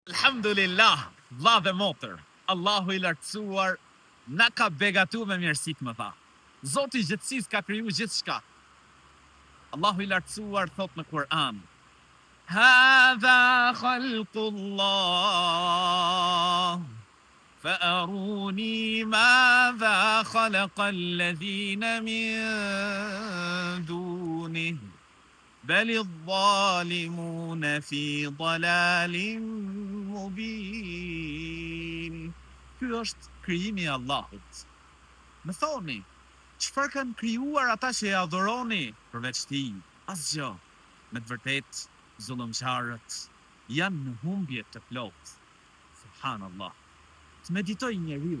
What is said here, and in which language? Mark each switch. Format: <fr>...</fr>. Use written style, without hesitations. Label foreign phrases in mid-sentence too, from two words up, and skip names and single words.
<sq>Alhamdulillah, vlla dhe motër, Allahu i lartësuar na ka begatu me mirësit më tha. Zoti i gjithësisë ka kriju gjithçka. Allahu i lartësuar thot në Kur'an:</sq> <ar>هذا خلق الله, فأروني ماذا خلق الذين من دونه بل الظالمون في ضلال مبين.</ar> <sq>Ky është krijimi i Allahut. Më thoni, çfarë kanë krijuar ata që e adhuroni përveç tij? Asgjë. Me të vërtetë, zullumçarët janë në humbje të plotë. Subhanallah. Të meditoj njeriu.</sq>